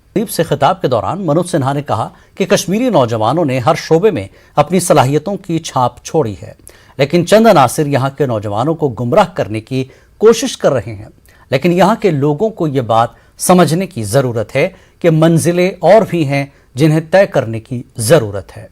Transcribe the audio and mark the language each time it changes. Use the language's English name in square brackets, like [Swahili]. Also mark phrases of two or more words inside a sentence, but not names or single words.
[Urdu] سے خطاب کے دوران منوج سنہا نے کہا کہ کشمیری نوجوانوں نے ہر شعبے میں اپنی صلاحیتوں کی چھاپ چھوڑی ہے، لیکن چند عناصر یہاں کے نوجوانوں کو گمراہ کرنے کی کوشش کر رہے ہیں، لیکن یہاں کے لوگوں کو یہ بات سمجھنے کی ضرورت ہے کہ منزلیں اور بھی ہیں جنہیں طے کرنے کی ضرورت ہے۔